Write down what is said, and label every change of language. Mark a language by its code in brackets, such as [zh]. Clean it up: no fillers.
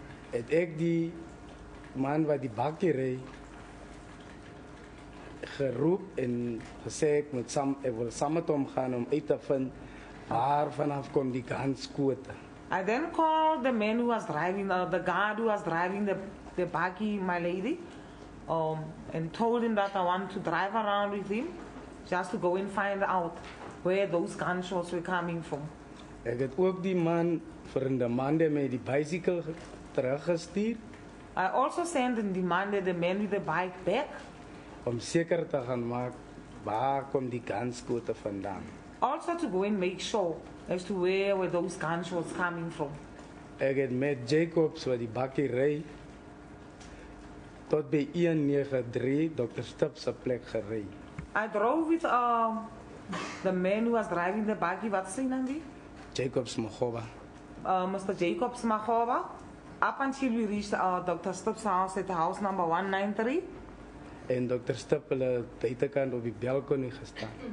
[af] het ek die man wat die bakkie ry geroep en gesê ek wil saam met hom gaan om uit te vind waar vanaf kom die gunskote. [en] I then called the man who was driving, the guard who was driving the buggy, my lady, and told him that I want to drive around with him just to go and find out where those gunshots were coming from. [af] Ek het ook die man vir 'n demande met die bicycle teruggestuur [en] I also sent and demanded the man with the bike back, [af] om seker te gaan maak waar kom die gunskote vandaan. [en] also to go and make sure as to where were those gunshots coming from. [af] Ek het met Jacobs wat die bakkie ry tot by 193 Dr. Stip se plek gery. [en] I drove with the man who was driving the buggy, what's his name? Jacobs Mogoba. Mr. Jacobs Mahova, up until we reached Dr. Stubbs' house at house number 193. [af] En Dr. Stip hulle buitekant op die balkonie gestaan.